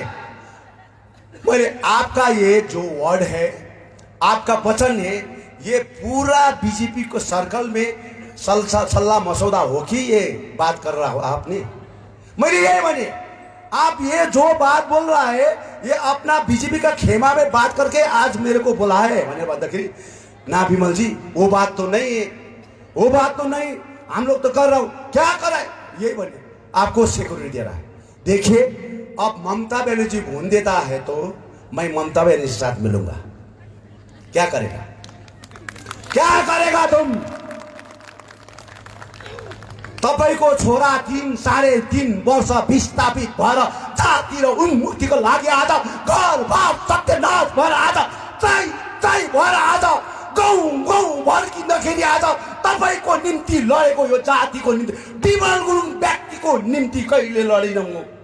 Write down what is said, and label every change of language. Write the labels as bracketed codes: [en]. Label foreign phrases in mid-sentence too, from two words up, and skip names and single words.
[hi] बोले आपका ये जो वर्ड है, आपका वचन है, ये पूरा बीजेपी को सर्कल में सल्ला मसौदा हो कि ये बात कर रहा हो आपने, मैंने ये माने आप ये जो बात बोल रहा है ये अपना बीजेपी का खेमा में बात करके आज मेरे को बोला है मैंने बताया ना विमल जी, वो बात तो नहीं है, वो बात तो नहीं, हम लोग तो कर रहा हूं, क्या कर रहा है, ये बोले आपको सिक्योरिटी दे रहा है। देखिए अब ममता बनर्जी भून देता है तो मैं ममता बनर्जी के साथ मिलूंगा, क्या करेगा, क्या करेगा तुम, [ne] तपाईको छोरा 3.5 वर्ष विस्थापित भएर जाति र उन्मुक्तिको लागि आज घर बार सत्यनाश भएर आज चाहिँ भएर आज गाउँ भड्किँदाखेरि आज तपाईको निम्ति लडेको यो जातिको निम्ति विमल गुरुङ व्यक्तिको निम्ति कहिले लडिन म,